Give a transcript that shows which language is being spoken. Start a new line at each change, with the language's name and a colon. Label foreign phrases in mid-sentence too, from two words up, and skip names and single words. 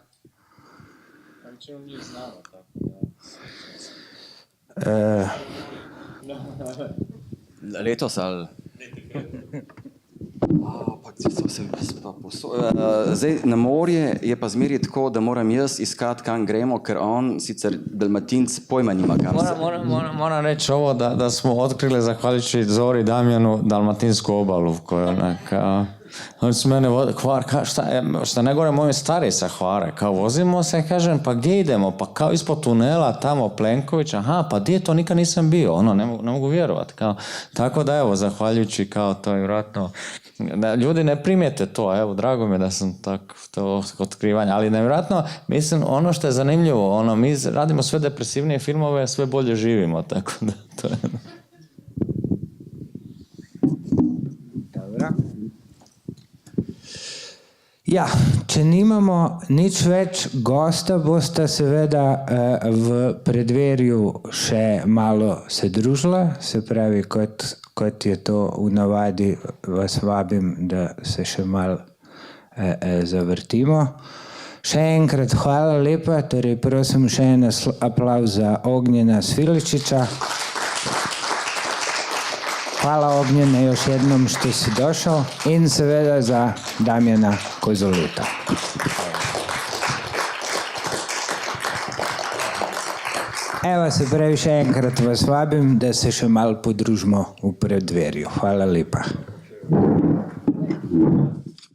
Slovenian: Letos ali? Zdaj, na morje je pa zmeraj tako, da moram jaz iskati, kam gremo, ker on, sicer Dalmatinc, pojma nima kam se.
Croatian: Moram reći ovo, da smo otkrili, zahvaljujući Zori Damjanu, Dalmatinsku obalu, koju oni su mene Hvar, šta ne gore moji stari sa Hvare, kao vozimo se, kažem, pa gdje idemo, pa kao ispod tunela, tamo Plenković, aha, pa gdje to, nikad nisam bio, ono, ne mogu vjerovati, kao, tako da evo, zahvaljujući kao to je vjerojatno, ljudi ne primijete to, evo, drago mi je da sam tako to otkrivanje, ali nevjerojatno, mislim, ono što je zanimljivo, ono, mi radimo sve depresivnije filmove, sve bolje živimo, tako da to je... Dobro.
Slovenian: Ja, če nimamo nič več, gosta bosta seveda v predverju še malo se družila, se pravi, kot je to v navadi, vas vabim, da se še malo zavrtimo. Še enkrat hvala lepa, torej prosim še en aplavz za Ognjena Sviličića.
Croatian: Hvala Ognjene još jednom što si došao
Slovenian: in seveda za Damjana Kozoluta. Evo se pravi, še enkrat vas vabim, da se še malo podružimo v predverju. Hvala lepa.